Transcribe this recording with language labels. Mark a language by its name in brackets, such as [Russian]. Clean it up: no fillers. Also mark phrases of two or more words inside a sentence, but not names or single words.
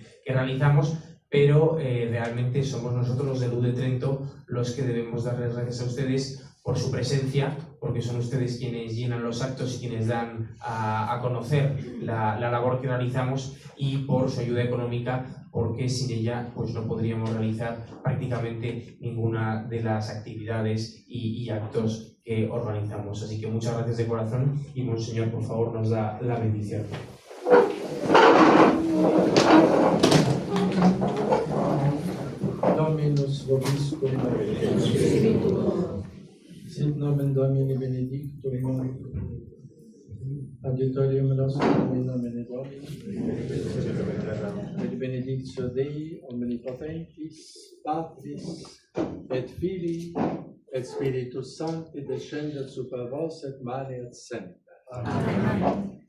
[Spanish] realizamos, pero realmente somos nosotros los de Luz de Trento los que debemos darles gracias a ustedes por su presencia, porque son ustedes quienes llenan los actos y quienes dan a conocer la labor que realizamos, y por su ayuda económica, porque sin ella pues no podríamos realizar prácticamente ninguna de las actividades y actos que organizamos. Así que muchas gracias de corazón, y Monseñor, por favor, nos da la bendición. [Latin] Dominus vobiscum, sit nomen Domini benedictum, adiutorium nostrum in nomine Domini, et benedictio Dei omnipotentis, Patris, et Filii, et Spiritus Sancti descendat super vos et maneat semper. Amen.